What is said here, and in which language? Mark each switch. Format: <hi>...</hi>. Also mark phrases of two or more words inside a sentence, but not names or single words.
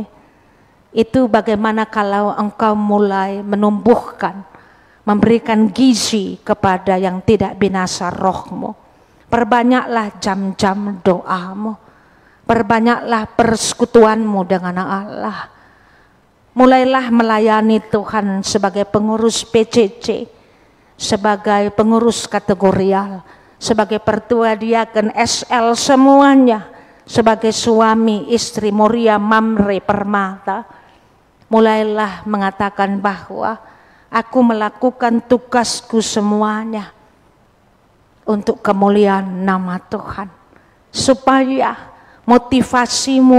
<id>Itu bagaimana kalau engkau mulai menumbuhkan, memberikan gizi kepada yang tidak binasa rohmu. Perbanyaklah jam-jam doamu, perbanyaklah persekutuanmu dengan Allah. Mulailah melayani Tuhan sebagai pengurus PCC, sebagai pengurus kategorial, sebagai pertua diaken SL semuanya, sebagai suami istri Moria Mamre Permata. Mulailah mengatakan bahwa aku melakukan tugasku semuanya untuk kemuliaan nama Tuhan, supaya motivasimu</id>